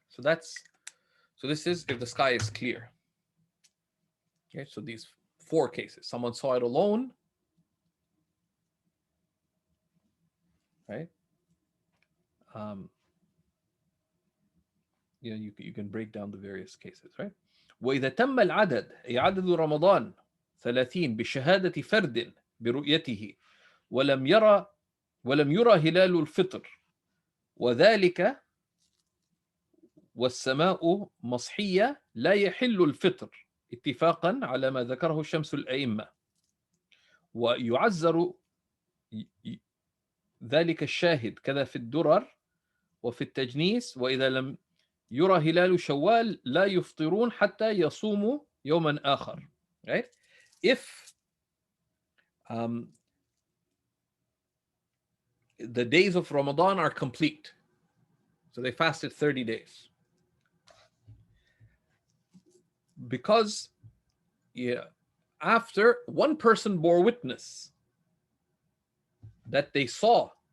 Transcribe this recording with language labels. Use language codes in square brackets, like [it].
[en] So this is if the sky is clear. Okay, so these 4 cases. Someone saw it alone, right? You can break down the various cases, right? [ar] وإذا تم العدد أي عدد رمضان 30 بشهادة فرد برؤيته ولم يرى هلال الفطر وذلك والسماء مصحية لا يحل الفطر اتفاقا على ما ذكره الشمس الأئمة ويعذر ذلك الشاهد كذا في الدرر وفي التجنيس وإذا لم يرى هلال شوال لا يفطرون حتى يصوموا يوما آخر. [en] Right? If the days of Ramadan are complete, so they fasted 30 days, because after one person bore witness that they saw